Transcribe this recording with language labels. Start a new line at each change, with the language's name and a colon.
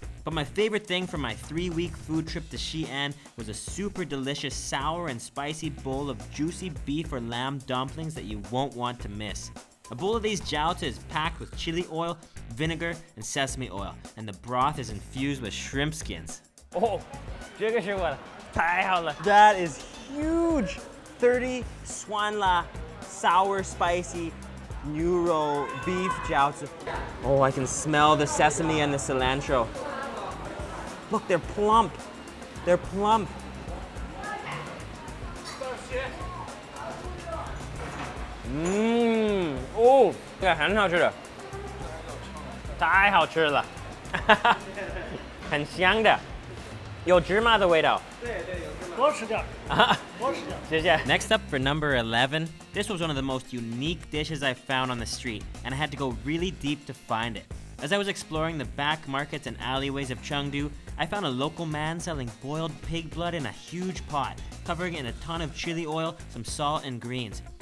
English: But my favorite thing from my 3-week food trip to Xi'an was a super delicious sour and spicy bowl of juicy beef or lamb dumplings that you won't want to miss. A bowl of these jiaozi is packed with chili oil, vinegar, and sesame oil, and the broth is infused with shrimp skins.
Chinese: Oh, 这个是我的，太好了。
English: That is huge. 30 Swanla sour spicy neuro beef jiaozi. Oh, I can smell the sesame and the cilantro. Look, they're plump. They're plump.
Chinese: Oh, 这个很好吃的，太好吃了，很香的，有芝麻的味道。对对，有芝麻。多吃点。多吃点。谢谢。
English: Next up for number 11, this was one of the most unique dishes I found on the street, and I had to go really deep to find it. As I was exploring the back markets and alleyways of Chengdu, I found a local man selling boiled pig blood in a huge pot, covering it in a ton of chili oil, some salt, and greens.